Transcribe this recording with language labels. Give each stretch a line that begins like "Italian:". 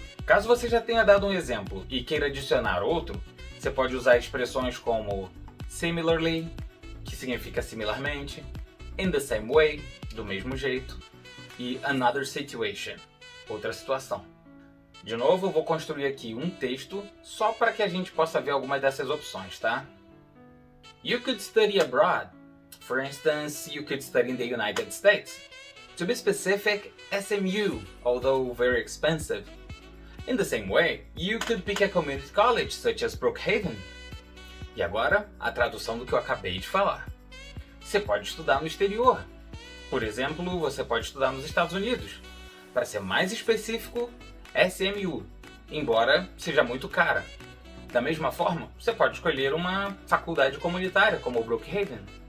Portuguese: Caso você já tenha dado um exemplo e queira adicionar outro, você pode usar expressões como similarly, que significa similarmente,
English: in the same way,
Portuguese: do mesmo jeito, e
English: another situation,
Portuguese: outra situação. De novo, eu vou construir aqui um texto só para que a gente possa ver algumas dessas opções, tá?
English: You could study abroad. For instance, you could study in the United States. To be specific, SMU, although very expensive. In the same way, you could pick a community college such as Brookhaven.
Portuguese: E agora, a tradução do que eu acabei de falar. Você pode estudar no exterior. Por exemplo, você pode estudar nos Estados Unidos. Para ser mais específico, SMU, embora seja muito cara. Da mesma forma, você pode escolher uma faculdade comunitária como Brookhaven.